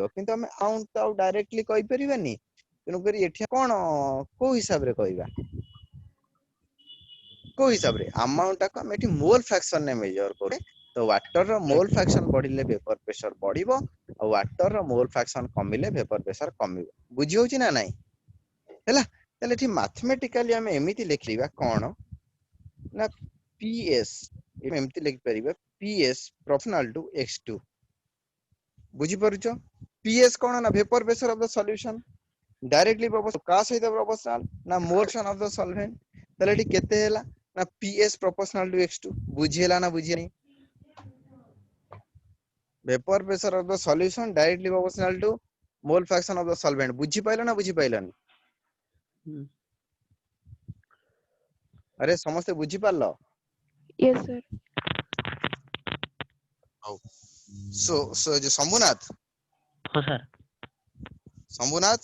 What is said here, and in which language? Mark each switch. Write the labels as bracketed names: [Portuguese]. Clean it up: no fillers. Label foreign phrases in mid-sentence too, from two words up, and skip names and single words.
[Odia] କିନ୍ତୁ ଆମେ ଆମାଉଣ୍ଟ ତ ଆଉ ଡାଇରେକ୍ଟଲି କହିପାରିବାନି, ତେଣୁକରି ଏଠି କଣ କୋଉ ହିସାବରେ କହିବା, କୋଉ ହିସାବରେ ଆମାଉଣ୍ଟ ଟାକୁ ଆମେ ଏଠି [English] mole fraction [Odia] ରେ ମେଜର କରୁ। ତ ୱାଟର ର [English] mole fraction [Odia] ବଢିଲେ [English] vapour pressure [Odia] ବଢିବ, ଆଉ ୱାଟର ର [English] mole fraction [Odia] କମିଲେ [English] vapour pressure [Odia] କମିବ। ବୁଝି ହଉଛି ନା ନାଇଁ? ହେଲା ତାହେଲେ ଏଠି ମାଥମେଟିକାଲି ଆମେ ଏମିତି ଲେଖିବା କଣ ନା PS ଏମିତି ଲେଖିପାରିବା [English] PS proportional to x2। [Odia] ବୁଝିପାରୁଛ PS କଣ ନା [English] vapour pressure of the solution directly proportional [Odia] କା ସହିତ [English] proportional ନା molsan of the solvent। [Odia] ତାହେଲେ ଏଠି କେତେ ହେଲା ନା [English] PS proportional to x2। [Odia] ବୁଝି ହେଲା ନା ବୁଝିନି? [English] vapour pressure of the solution directly proportional to mole fraction of the solvent. [Odia] ବୁଝି ପାଇଲ ନା ବୁଝି ପାଇଲନି? ଆରେ ସମସ୍ତେ ବୁଝି ପାରିଲ? [English] Yes, sir. [Odia] ହଉ ସୋ ଯେ ଶମ୍ଭୁନାଥ ହଁ ସାର୍। ଶମ୍ଭୁନାଥ